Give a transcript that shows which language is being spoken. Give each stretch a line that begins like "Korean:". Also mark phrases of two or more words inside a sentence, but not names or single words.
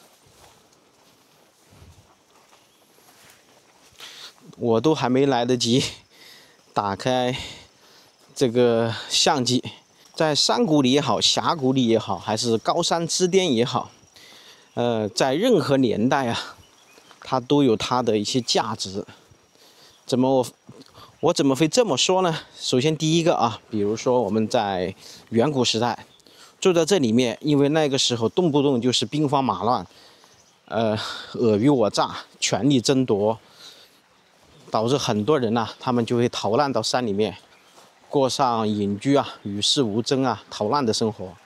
Chinese: 我都還沒來得及打開這個相機，在山谷裡也好，峽谷裡也好，還是高山之巔也好，在任何年代啊，它都有它的一些價值。我怎麼會這麼說呢？首先第一個啊，比如說我們在遠古時代住在這裡面，因為那個時候動不動就是兵荒馬亂， 爾虞我詐、權力爭奪，導致很多人他們就會逃難到山裡面，過上隱居與世無爭逃難的生活。